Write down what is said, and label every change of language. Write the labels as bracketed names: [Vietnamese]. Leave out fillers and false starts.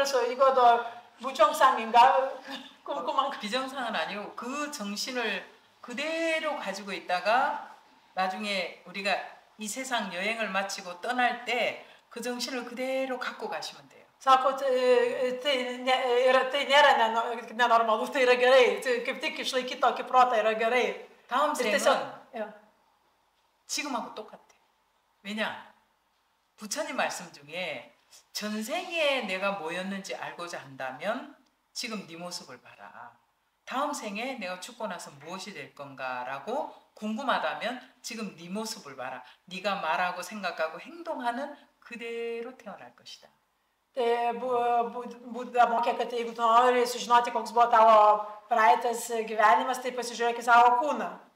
[Korean] 그래서 이거도 무정상인가? 궁금한 거. 비정상은 아니고 그 정신을 그대로 가지고 있다가 나중에 우리가 이 세상 여행을 마치고 떠날 때 그 정신을 그대로 갖고 가시면 돼요. [Lithuanian] Sako, tai nėra nenormalu, tai yra gerai. Kaip tik išlaikyti tokį protą yra gerai. [Korean] 다음 생은 지금하고 똑같아. 왜냐? 부처님 말씀 중에 전생에 내가 뭐였는지 알고자 한다면 지금 네 모습을 봐라. 다음 생에 내가 죽고 나서 무엇이 될 건가라고 궁금하다면 지금 네 모습을 봐라. 네가 말하고 생각하고 행동하는 그대로 태어날 것이다. [Lithuanian] Tai Buda mokė, kad jeigu tu nori sužinoti, koks buvo tavo praeitas gyvenimas, tai pasižiūrėk į savo kūną.